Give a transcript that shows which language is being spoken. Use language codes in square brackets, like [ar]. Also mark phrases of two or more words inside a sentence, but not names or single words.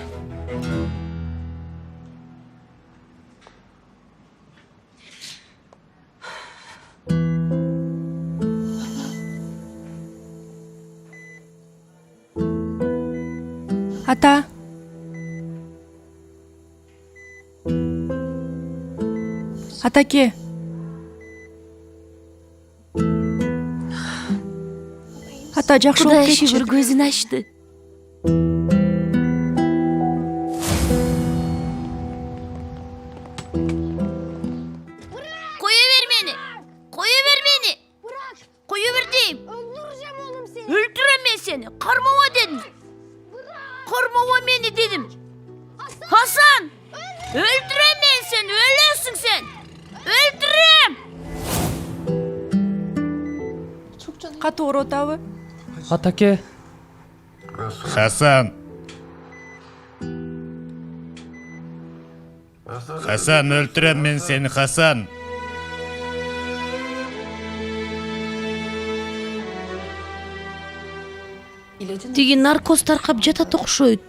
[ky] Ата. Атаке. Ата, жакшы болуп кетчү. Шүгүр көзүн ачты. [tr] Koyu ver beni. Koyu ver deyim. Öldüreceğim ben seni. Karmama dedim. Karmama beni dedim. Hasan. Öldüreceğim ben seni. Ölüyorsun sen. Öldürürüm. [ky] Катуу ооруп атабы? Атаке. Хасан. Хасан, өлтүрөм мен сени, Хасан. Тиги наркоз таркап жатат окшойт.